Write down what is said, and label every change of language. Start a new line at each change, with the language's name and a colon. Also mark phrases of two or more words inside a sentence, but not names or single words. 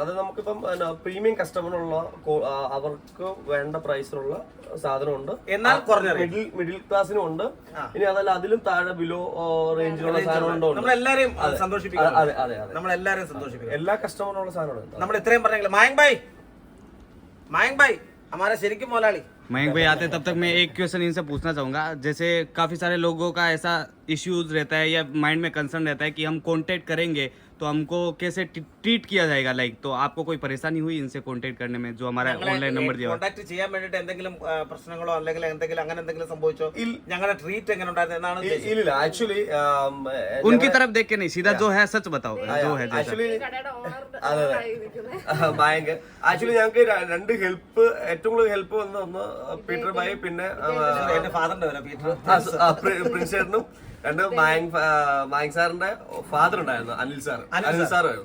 Malayalam: അത് നമുക്കിപ്പം പ്രീമിയം കസ്റ്റമറിനുള്ള അവർക്ക് വേണ്ട പ്രൈസിലുള്ള സാധനമുണ്ട്. എന്നാൽ കുറഞ്ഞ മിഡിൽ ക്ലാസ്സിനും ഉണ്ട്. ഇനി അതല്ല അതിലും താഴെ ബിലോ റേഞ്ചിലുള്ള സാധനമുണ്ടോ. നമ്മളെല്ലാരെയും സന്തോഷിപ്പിക്കും. എല്ലാ കസ്റ്റമറിനുള്ള സാധനമുണ്ട്. നമ്മൾ ഇത്രയും പറഞ്ഞെങ്കിൽ മായങ് ഭായ്
Hindi: हमारा शरीक मोलाली मयंक भाई आते तब तक मैं एक क्वेश्चन इनसे पूछना चाहूंगा. जैसे काफी सारे लोगों का ऐसा इश्यूज रहता है या माइंड में कंसर्न रहता है कि हम कांटेक्ट करेंगे तो हमको कैसे ट्रीट किया जाएगा, लाइक तो आपको कोई परेशानी हुई इनसे कांटेक्ट करने में जो हमारा
English: online number
Hindi: दिया?
Malayalam: കോൺടാക്ട് ചെയ്യാൻ വേണ്ടിട്ട് എന്തെങ്കിലും പ്രശ്നങ്ങളോ അല്ലെങ്കിൽ അങ്ങനെ എന്തെങ്കിലും സംഭവിച്ചോ? ഞങ്ങളുടെ ട്രീറ്റ് എങ്ങനെ ഉണ്ടായിരുന്നു എന്നാണ്? ഇല്ല, ആക്ച്വലി
Hindi: उनकी तरफ देख के नहीं, सीधा जो है सच बताओ. जो है
Malayalam: ആക്ച്വലി ഭയങ്കര ആക്ച്വലി ഞങ്ങൾക്ക് രണ്ട് ഹെൽപ്പ്, ഏറ്റവും കൂടുതൽ ഹെൽപ്പ് വന്ന പീറ്റർ ഭായി, പിന്നെ എന്റെ ഫാദറിന്റെ പീറ്റർ പ്രിൻസ് ചേട്ടനും, രണ്ട് മായങ് സാറിന്റെ ഫാദർ ഉണ്ടായിരുന്നു അനിൽ സാറായിരുന്നു.